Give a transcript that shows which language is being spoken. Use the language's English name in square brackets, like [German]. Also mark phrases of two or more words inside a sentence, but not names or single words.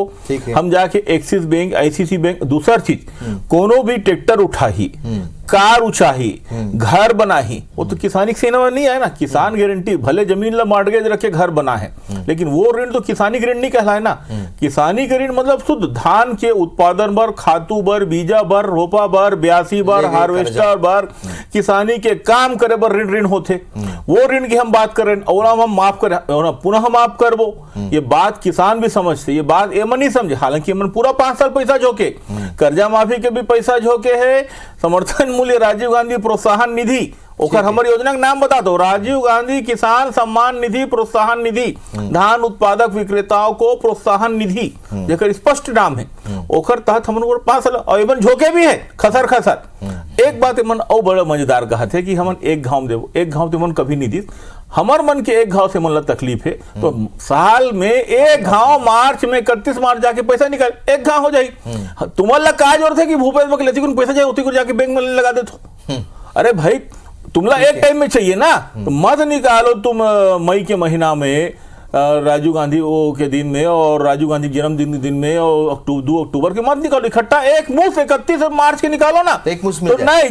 [Chhattisgarhi] हम जाके एक्सिस बैंक, ICC बैंक, दूसरा चीज कोनो भी ट्रैक्टर उठाही, कार उचाही, घर बनाही, वो तो किसानी सेना में नहीं है ना। किसान गारंटी भले जमीन ला मॉर्गेज रखे घर बना है, लेकिन वो ऋण तो किसानी ऋण नहीं कहलाए ना। किसानी ऋण मतलब शुद्ध धान के उत्पादन बर, खातू बर, बीजा बर, रोपा बर, ब्यासी बर, हार्वेस्टर बर, किसानी के काम करे बर ऋण होते। वो ऋण की हम बात कर रहे हैं और हम माफ करें और पुनः हम माफ करबो, ये बात किसान भी समझते, ये बात एमन नहीं समझे। हालांकि एमन पूरा 5 साल पैसा झोंके, कर्जा माफी के भी पैसा झोंके है, समर्थन मूल्य राजीव गांधी प्रोत्साहन निधि, ओकर हमर योजना का नाम बता दो, राजीव गांधी किसान सम्मान निधि प्रोत्साहन निधि, धान उत्पादक विक्रेताओं को प्रोत्साहन निधि, जेकर स्पष्ट नाम है। ओकर तहत हमन 5 साल और एमन झोंके भी है खसर खसर। एक बात एमन और बड़ा मजेदार कहा थे कि हमन एक घाव देवो, एक घाव तो मन कभी नहीं दी। हमार मन के एक घाव से मन ला तकलीफ है, तो साल में एक घाव मार्च में 31 मार्च जाके पैसा निकाल, एक घाव हो जाए। तुम्हारा का जरूरत है कि भूपेश बघेल लेती पैसा जाए उसी को जाके बैंक में लगा दे तो। अरे भाई तुमला एक टाइम में चाहिए ना, तो मत निकालो तुम मई के महीना में राजीव गांधी वो के दिन में और राजीव गांधी जन्मदिन के दिन में और 2 अक्टूबर के मत निकालो इकट्ठा, एक मुश्त 31 मार्च के निकालो ना, एक मुश्त तो नहीं।